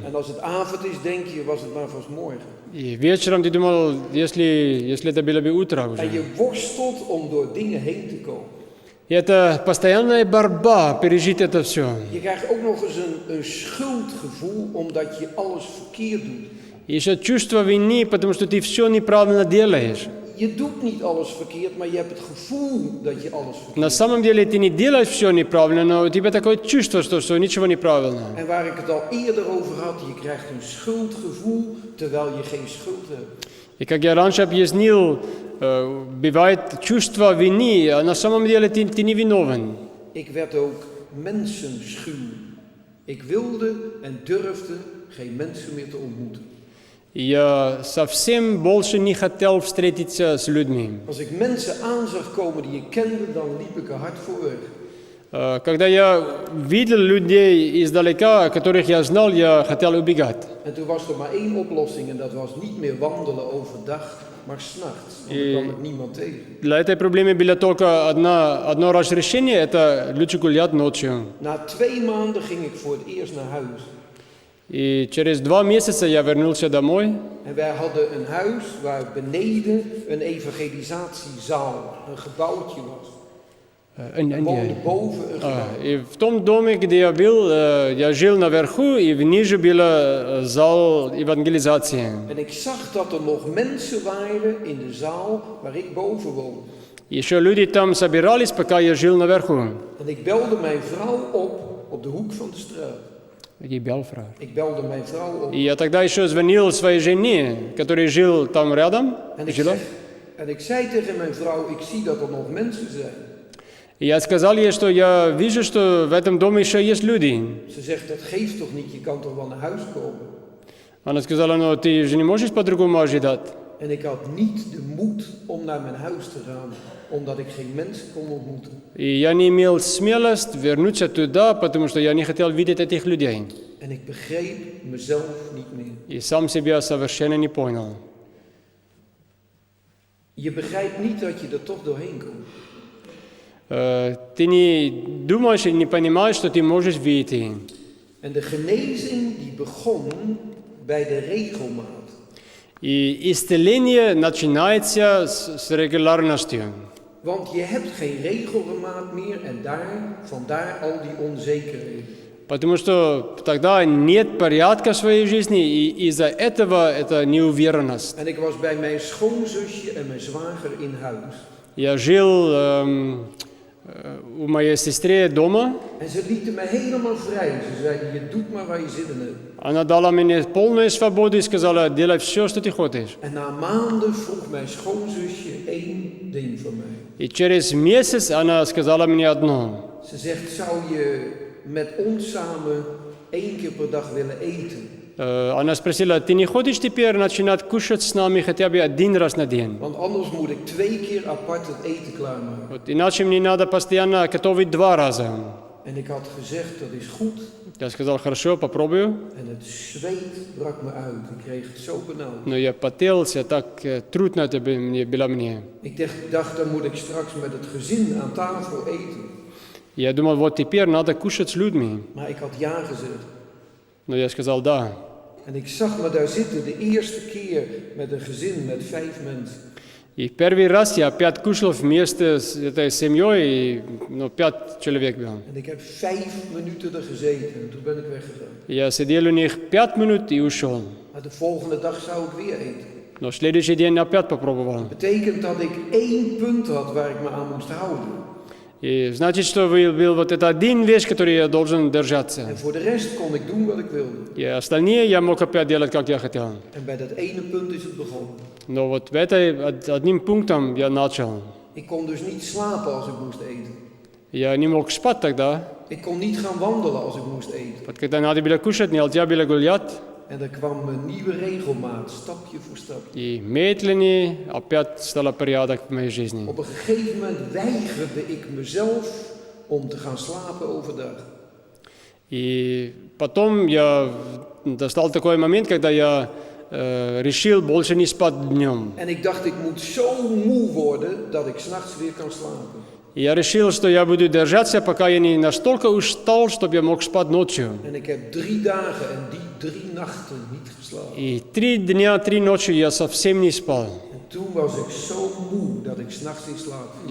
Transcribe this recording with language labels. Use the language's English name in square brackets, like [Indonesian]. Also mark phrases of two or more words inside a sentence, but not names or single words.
[Dutch] En als het avond is, denk je, was het maar vast morgen. [Russian] И вечером ты думал, если это было бы утро [Dutch] En [Russian] уже. [Dutch] je worstelt om door dingen heen te komen. [Russian] И это постоянная борьба, пережить это все. [Dutch] Je krijgt ook nog eens een schuldgevoel omdat je alles verkeerd doet. [Russian] И еще чувство вины, потому что ты все неправильно делаешь. [Dutch] Je doet niet alles verkeerd, maar je hebt het gevoel dat je alles verkeerd [Russian] На [Dutch] doet. [Russian] самом деле ты не делаешь все неправильно, но у тебя такое чувство, что ничего неправильно. [Dutch] En waar ik het al eerder over had, je krijgt een schuldgevoel terwijl je geen schuld hebt. [Russian] И как я раньше объяснил, бывает чувство вины, а на самом деле ты не виновен. [Dutch] Ik werd ook mensenschuw. Ik wilde en durfde geen mensen meer te ontmoeten. [Russian] Я совсем больше не хотел встретиться с людьми. [Dutch] Als ik mensen aan zag komen die ik kende, dan liep ik er hard voor weg. [Russian] Когда я видел людей издалека, которых я знал, я хотел убегать. [Dutch] En toen was er maar één oplossing en dat was niet meer wandelen overdag, maar 's nachts. Want dan kwam ik niemand tegen. [Russian] Для этой проблемы было только одно разрешение, это лучше гулять ночью. [Dutch] Na 2 maanden ging ik voor het eerst naar huis. [Russian] И через 2 месяца я вернулся домой. [Dutch] En wij hadden een huis waar beneden een evangelisatiezaal, een gebouwtje was. We woonden boven een gebouw. [Russian] И в том доме, где я был, я жил наверху, и ниже был зал евангелизации. [Dutch] En ik zag dat er nog mensen waren in de zaal waar ik boven woonde. [Russian] Еще люди там собирались, пока я жил наверху. [Dutch] En ik belde mijn vrouw op de hoek van de straat. Ik belde mijn vrouw op. [Russian] И я тогда еще звонил своей жене, которая жил там рядом. [Dutch] En ik zei tegen mijn vrouw, ik zie dat er nog mensen zijn. [Russian] И я сказал ей, что я вижу, что в этом доме еще есть люди. [Dutch] Ze zegt, dat geeft toch niet, je kan toch wel naar huis komen. [Russian] Она сказала, ну ты же не можешь по-другому ожидать. [Dutch] En ik had niet de moed om naar mijn huis te gaan, omdat ik geen mensen kon ontmoeten. [Russian] И я не имел смелость вернуться туда, потому что я не хотел видеть этих людей. [Dutch] En ik begreep mezelf niet meer. [Russian] И сам себя совершенно не понял. [Dutch] Je begrijpt niet dat je er toch doorheen komt. [Russian] Ты не думаешь и не понимаешь, что ты можешь выйти. [Dutch] En de genezing die begon bij de regelmaat. [Russian] И исцеление начинается с регулярностью. [Dutch] Want je hebt geen regelmaat meer en vandaar al die onzekerheden. [Russian] Потому что тогда нет порядка в своей жизни, и из-за этого это неуверенность. [Dutch] En ik was bij mijn schoonzusje en mijn zwager in huis. [Russian] Я жил у моей сестры дома. [Dutch] En ze lieten me helemaal vrij. Ze zeiden, je doet maar waar je zin in hebt. [Russian] Она дала мне полную свободу и сказала, делай все, что ты хочешь. [Dutch] En na maanden vroeg mijn schoonzusje één ding van mij. [Russian] И через месяц она сказала мне одно. [Dutch] Ze zegt, zou je met ons samen 1 keer per dag willen eten? [Russian] Она спросила, ты не хочешь теперь начинать кушать с нами хотя бы один раз на день? [Dutch] Want anders moet ik 2 keer apart het eten klaarmaken. [Russian] Вот, иначе мне надо постоянно готовить 2 раза. [Dutch] En ik had gezegd, dat is goed. [Russian] Я сказал, хорошо, попробую. [Dutch] En het zweet brak me uit. Ik kreeg het zo benauwd. [Russian] Но я потелся, так трудно это было мне. [Dutch] Ik dacht, dan moet ik straks met het gezin aan tafel eten. [Russian] Я думал, вот теперь надо кушать с людьми. [Dutch] Maar ik had ja gezegd. [Russian] Но я сказал, да. [Dutch] En ik zag me daar zitten de eerste keer met een gezin met 5 mensen. [Russian] И первый раз я опять кушал вместе с этой семьей, и 5 человек было. [Dutch] En ik heb 5 minuten er gezeten en toen ben ik weggegaan. [Russian] Я сидел у них 5 минут и ушел. [Dutch] Maar de volgende dag zou ik weer eten. [Russian] Но следующий день опять попробовал. [Dutch] Dat betekent dat ik 1 punt had waar ik me aan moest houden. [Russian] И значит, что был вот это один вещь, который я должен держаться. [Dutch] En voor de rest kon ik doen wat ik wilde. [Russian] И остальные я мог опять делать, как я хотел. [Dutch] En bij dat ene punt is het begonnen. [Russian] Но вот одним пунктом я начал. [Dutch] Ik kon dus niet slapen als ik moest eten. [Russian] Я не мог спать тогда. [Dutch] Ik kon niet gaan wandelen als ik moest eten. [Russian] Вот когда надо было кушать, нельзя было гулять. [Dutch] En er kwam een nieuwe regelmaat, stapje voor stapje. [Russian] И медленнее опять стало порядок в моей жизни. [Dutch] Op een gegeven moment weigerde ik mezelf om te gaan slapen overdag. [Russian] И потом достал такой момент, когда я решил больше не спать днем. [Dutch] En ik dacht, ik moet zo moe worden dat ik 's nachts weer kan slapen. [Russian] И я решил, что я буду держаться, пока я не настолько устал, чтобы я мог спать ночью. [Dutch] En ik heb 3 dagen en die 3 nachten niet geslapen. [Russian] И 3 дня, 3 ночи я совсем не спал. [Dutch] En toen was ik zo moe dat ik 's nachts in slaap viel.